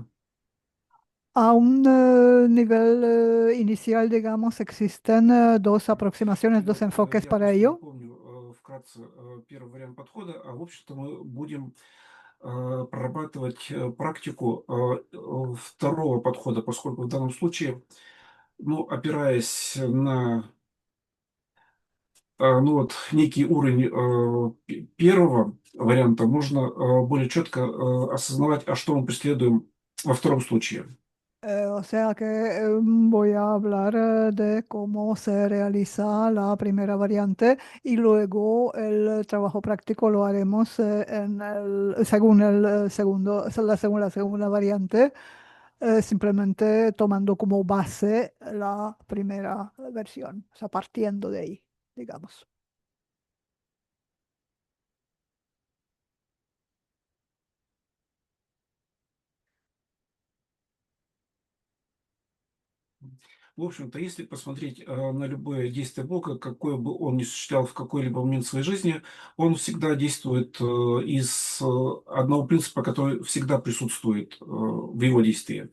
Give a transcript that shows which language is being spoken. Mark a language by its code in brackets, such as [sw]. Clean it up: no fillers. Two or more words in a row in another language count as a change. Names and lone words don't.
[es] A un nivel inicial, digamos, existen dos [ru] И [es] aproximaciones, dos [ru] вот [es] enfoques [ru] я [es] para [ru] просто [es] ello. [ru] напомню вкратце первый вариант подхода, а в общем-то мы будем прорабатывать практику второго подхода, поскольку в данном случае, ну, опираясь на ну вот некий уровень первого варианта, можно более четко осознавать, а что мы преследуем во втором случае. [es] O sea que voy a hablar de cómo se realiza la primera variante y luego el trabajo práctico lo haremos según el segundo, según la segunda variante, simplemente tomando como base la primera versión, o sea, partiendo de ahí, digamos. [ru] В общем-то, если посмотреть на любое действие Бога, какое бы он ни осуществлял в какой-либо момент своей жизни, он всегда действует из одного принципа, который всегда присутствует в его действии.